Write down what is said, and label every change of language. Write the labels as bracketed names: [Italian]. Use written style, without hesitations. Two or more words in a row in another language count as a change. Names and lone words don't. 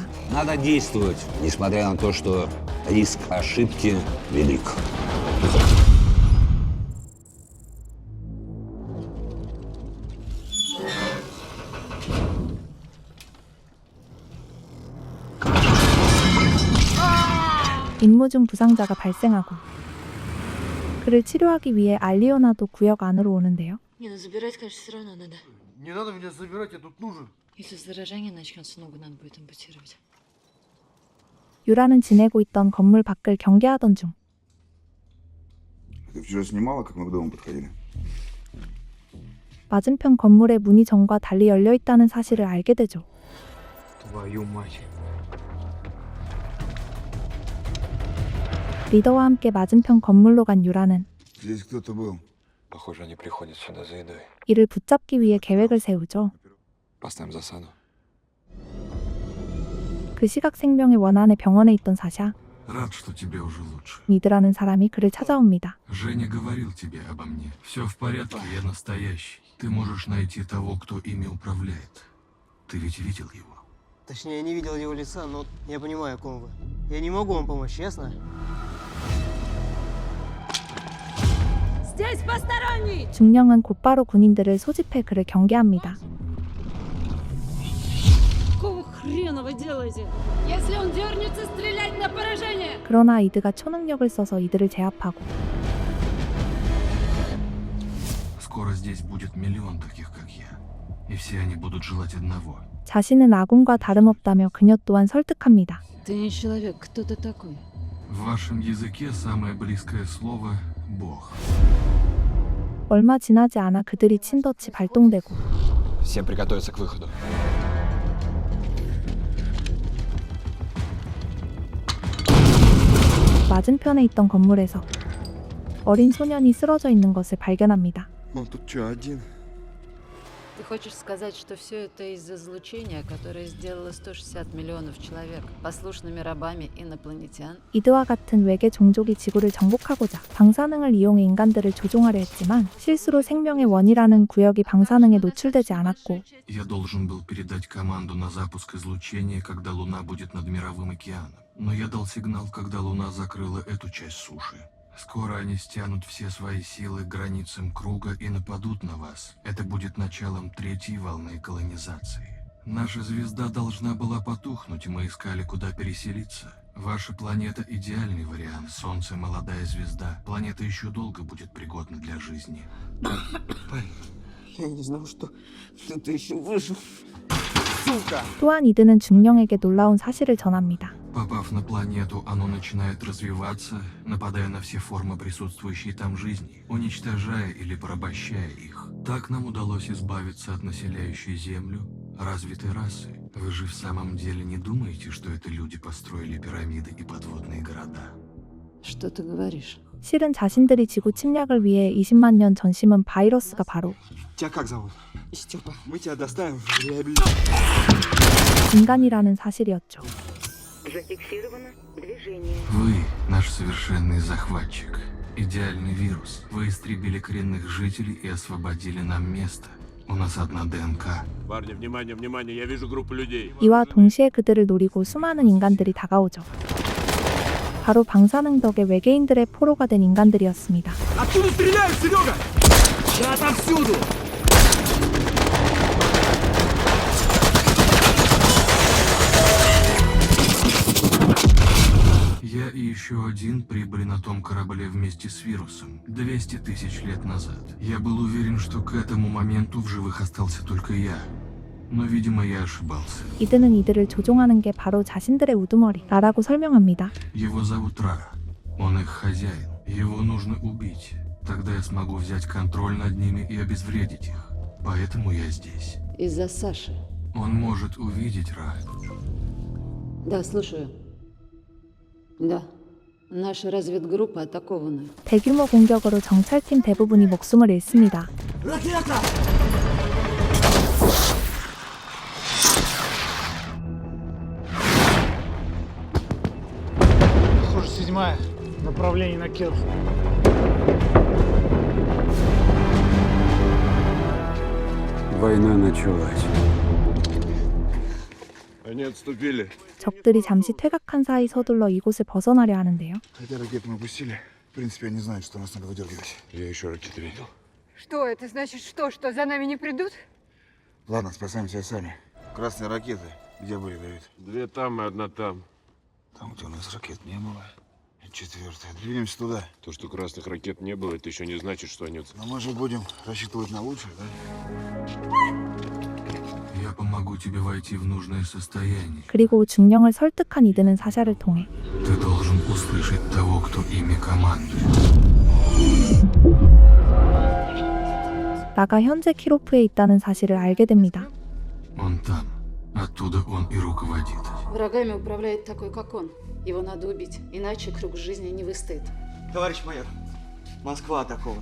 [Russian] Надо действовать, несмотря на то, что риск ошибки велик. [Korean] 임무 중 부상자가 발생하고 그를 치료하기 위해 알리오나도 구역 안으로 오는데요. [Russian] Не, ну забирать, конечно, все равно надо. Не надо меня забирать, я тут нужен. Если заражение начнется, ногу надо будет ампутировать. [Korean] 유라는 지내고 있던 건물 밖을 경계하던 중 [Russian] Ты вчера снимала, как мы к дому подходили? [Korean] 맞은편 건물의 문이 전과 달리 열려 있다는 사실을 알게 되죠. [Russian] Твою мать. [Korean] 리더와 함께 맞은편 건물로 간 유라는 [Russian] Здесь кто-то был. Похоже, они приходят сюда за едой. [Korean] 이를 붙잡기 위해 계획을 세우죠. [Russian] Поставим засаду. [Korean] 그 시각 생명의 원한의 병원에 있던 사샤, [Russian] Рад, что тебе уже лучше. [Korean] 니드라는 사람이 그를 찾아옵니다. [Russian] Женя говорил тебе обо мне. Все в порядке, я настоящий. Ты можешь найти того, кто ими управляет. Ты ведь видел его? Точнее, я не видел его лица, но я понимаю, о ком вы. Я не могу вам помочь, ясно? Здесь посторонний! [Korean] 중령은 곧바로 군인들을 소집해 그를 경계합니다. [Russian] Какого хрена хрена вы делаете? Если он дернется, стрелять на поражение! [Korean] 그러나 이드가 초능력을 써서 이들을 제압하고 [Russian] Скоро здесь будет миллион таких, как я. И все они будут желать одного. [Korean] 자신은 아군과 다름없다며 그녀 또한 설득합니다. [Russian] Ты не человек, кто ты такой? В вашем языке самое близкое слово — Бог. [Korean] 얼마 지나지 않아 그들이 친덫이 발동되고 [Russian] Всем приготовиться к выходу. [Korean] 맞은편에 있던 건물에서 어린 소년이 쓰러져 있는 것을 발견합니다. [Russian] Он тут что, один? Ты хочешь сказать, что все это из-за излучения, которое сделало 160 миллионов человек послушными рабами инопланетян? [Korean] 이드와 같은 외계 종족이 지구를 정복하고자 방사능을 이용해 인간들을 조종하려 했지만 실수로 생명의 원이라는 구역이 방사능에 노출되지 않았고 [Russian] Я должен был передать команду на запуск излучения, когда Луна будет над Мировым океаном. Но я дал сигнал, когда Луна закрыла эту часть суши. Скоро они стянут все свои силы к границам круга и нападут на вас. Это будет началом третьей волны колонизации. Наша звезда должна была потухнуть, и мы искали, куда переселиться. Ваша планета – идеальный вариант. Солнце – молодая звезда. Планета еще долго будет пригодна для жизни. Я не знал, что ты еще выжил. Сука! [Korean] 또한 이드는 중령에게 놀라운 사실을 전합니다. [Russian] Попав на планету, оно начинает развиваться, нападая на все формы присутствующей там жизни, уничтожая или порабощая их. Так нам удалось избавиться от населяющей Землю развитой расы. Вы же в самом деле не думаете, что это люди построили пирамиды и подводные города? Что ты говоришь? [Korean] 실은 자신들이 지구 침략을 위해 20만 년 전 심은 바이러스가 바로 [Russian] Тебя как зовут? Степа. Мы тебя доставим в [Korean] 인간이라는 사실이었죠. [Russian] Вы наш совершенный захватчик. Идеальный вирус. Вы истребили коренных жителей и освободили нам место. У нас одна ДНК. Парни, внимание, внимание, я вижу группу людей. [Korean] 이와 동시에 그들을 노리고 수많은 인간들이 다가오죠. 바로 방사능 덕에 외계인들의 포로가 된 인간들이었습니다. [Russian] Откуда стреляют, Серега? Я отовсюду! Я и еще один прибыли на том корабле вместе с вирусом 200 тысяч лет назад. Я был уверен, что к этому моменту в живых остался только я. Но, видимо, я ошибался. [Korean] 이드는 이들을 조종하는 게 바로 자신들의 우두머리라고 설명합니다. [Russian] Его зовут Ра. Он их хозяин. Его нужно убить. Тогда я смогу взять контроль над ними и обезвредить их. Поэтому я здесь. Из-за Саши. Он может увидеть Ра. Да, слушаю. Да. Наша разведгруппа атакована. [Korean] 대규모 공격으로 정찰팀 대부분이 목숨을 잃습니다. [Russian] Ракета! Похоже, 7-я. Направление на Киров. Война началась. Они отступили. [Korean] 적들이 잠시 퇴각한 사이 서둘러 이곳을 벗어나려 하는데요. [Russian] Хотя ракеты мы пустили. В принципе, они знают, что нас надо выдергивать. Я еще ракеты видел. Что это значит, что за нами не придут? Ладно, спасаемся сами. Красные ракеты. Где были, Давид? 2 там и 1 там. Там, где у нас ракет не было. 4-я. Двинемся туда. То, что красных ракет не было, это еще не значит, что они... Но мы же будем рассчитывать на лучшее, да? Я помогу тебе войти в нужное состояние. [Korean] 그리고 중령을 설득한 이드는 사샤를 통해 [Russian] Ты должен услышать того, кто ими командует. [Korean] 나가 현재 키로프에 있다는 사실을 알게 됩니다. [Russian] Он там. Оттуда он и руководит. Врагами управляет такой, как он. Его надо убить, иначе круг жизни не выстоит. Товарищ майор, Москва атакована.